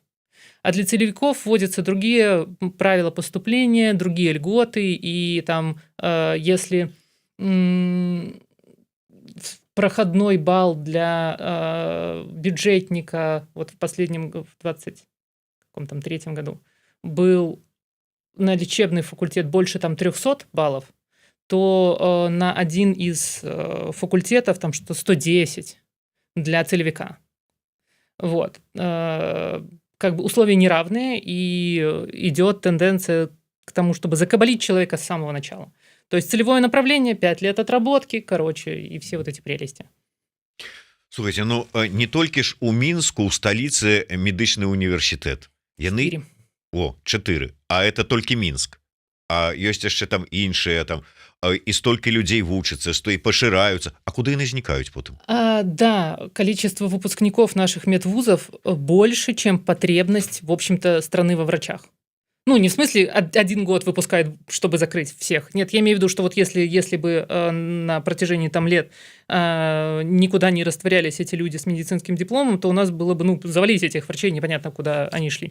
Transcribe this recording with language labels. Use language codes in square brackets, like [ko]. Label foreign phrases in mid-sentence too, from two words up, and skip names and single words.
[ru] А для целевиков вводятся другие правила поступления, другие льготы, и там, если проходной балл для бюджетника вот в последнем, в 23-м году, был на лечебный факультет больше там 300 баллов, то на один из факультетов там что-то 110 для целевика. Вот. Как бы условия неравные, и идет тенденция к тому, чтобы закабалить человека с самого начала. То есть целевое направление, 5 лет отработки, короче, и все вот эти прелести. [be] Слухайте, ну не толькі ж у Мінску, у сталіцы медычны універсітэт. Яны 4, а это толькі Мінск. А ёсць яшчэ там іншыя там, і столькі людзей вучацца, што і пашыраюцца. А куды яны знікаюць потым? [ru] Да, количество выпускников наших медвузов больше, чем потребность, в общем-то, страны во врачах. Ну, не в смысле 1 год выпускают, чтобы закрыть всех. Нет, я имею в виду, что вот если бы на протяжении там лет никуда не растворялись эти люди с медицинским дипломом, то у нас было бы, ну, завалить этих врачей, непонятно, куда они шли.